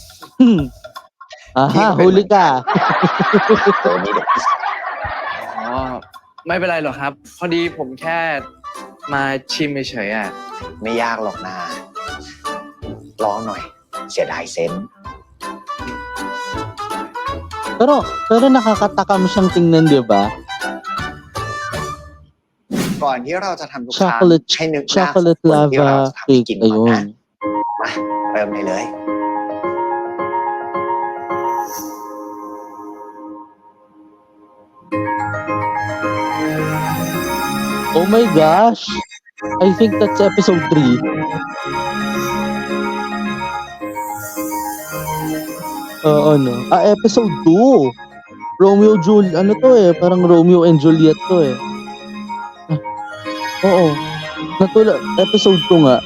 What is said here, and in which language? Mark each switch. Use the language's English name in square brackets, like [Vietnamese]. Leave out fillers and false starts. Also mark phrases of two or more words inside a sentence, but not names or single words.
[Filipino] Aha, huli ka. [Thai] โอ้นี่เด็ก อ๋อ ไม่เป็นไรหรอกครับ พอดีผมแค่มาชิมเฉยๆอ่ะ ไม่ยากหรอกนะลองหน่อย เสียดายเซนส์ [Filipino] Pero nakakatakam siyang tingnan, di ba? [Thai] ก่อนที่เราจะทำทุกครั้ง [English] Chocolate, [Thai] ให้นึกหน้า [English] chocolate [Thai] คนที่เรา [English] lava [Thai] จะทำให้ [English] cake. [Thai] กินก่อนนะ [Filipino] Ayun. [Thai] มาเริ่มได้เลย [English] Oh my gosh. I think that's episode 3. [Filipino] Oo, no? Episode 2. Ano to eh? Parang Romeo and Juliet to eh. Oo. Episode 2 nga.